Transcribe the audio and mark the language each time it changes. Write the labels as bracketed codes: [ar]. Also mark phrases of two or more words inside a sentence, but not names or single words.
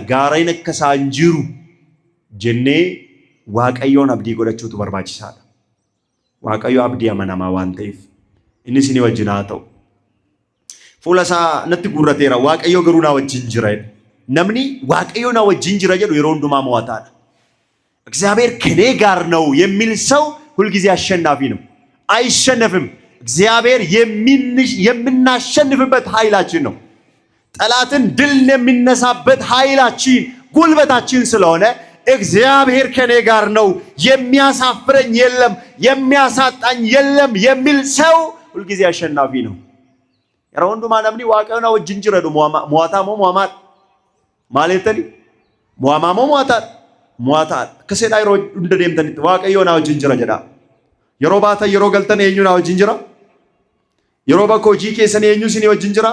[om] Gaariin akka isaan jiru jennee waaqayyoon abdii godhachuutu barbaachisaadha. waaqayyo abdii amanamaa waan ta'eef inni isin wajjin haa ta'u. Fuula isaa natti guurrateera, waaqayyo garuu na wajjin jira. namni waaqayዮ na wajjin jira jedhu yeroo hundumaa [am] መዋታለህ። እግዚአብሔር ከኔ ጋር ነው የሚል ሰው ሁልጊዜ አሸናፊ ነው፣ አይሸነፍም። እግዚአብሔር የምናሸንፍበት ኃይላችን ነው። ጠላትን ድል የሚነሳበት ኃይላችን ጉልበታችን ስለሆነ እግዚአብሔር ከኔ ጋር ነው፣ የሚያሳፍረኝ የለም፣ የሚያሳጣኝ የለም የሚል ሰው ሁልጊዜ አሸናፊ ነው። [om] yeroo hundumaa namni waaqayyo na wajjin jira jedhu mo'ataa moo mo'amaadha? Maalittani? Mo'amaa moo mo'ataadha? Mo'ataadha. Akkasidhaa yeroo hunda deemtanitti waaqayyo na wajjin jira jedha. Yeroo baatan yeroo galtan eenyu na wajjin jira? Yeroo bakka hojii keessan eenyu isin wajjin jira?